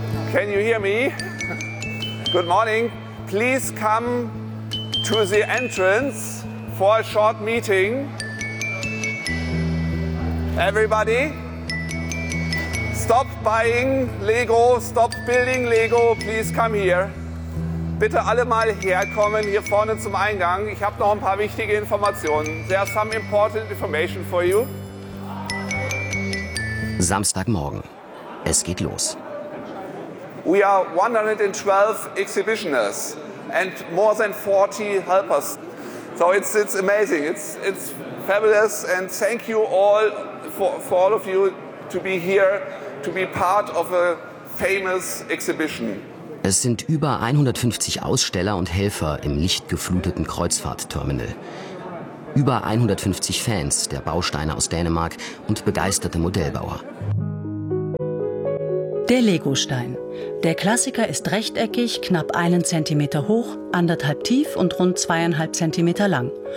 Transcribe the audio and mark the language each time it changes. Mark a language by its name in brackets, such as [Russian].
[English] Can you hear me? Good morning. Please come to the entrance for a short meeting. Everybody, stop buying Lego, stop building Lego. Please come here. [German] Bitte alle mal herkommen hier vorne zum Eingang. Ich habe noch ein paar wichtige Informationen. [English] There are some important information for you. [German] Samstagmorgen. Es geht los. [English] We are 112 exhibitioners and more than 40 helpers. So it's amazing. It's fabulous and thank you all for all of you to be here to be part of a famous exhibition. [German] Es sind über 150 Aussteller und Helfer im lichtgefluteten Kreuzfahrtterminal. Über 150 Fans der Bausteine aus Dänemark und begeisterte Modellbauer. Der Legostein. Der Klassiker ist rechteckig, knapp 1 Zentimeter hoch, 1,5 tief und rund 2,5 Zentimeter lang.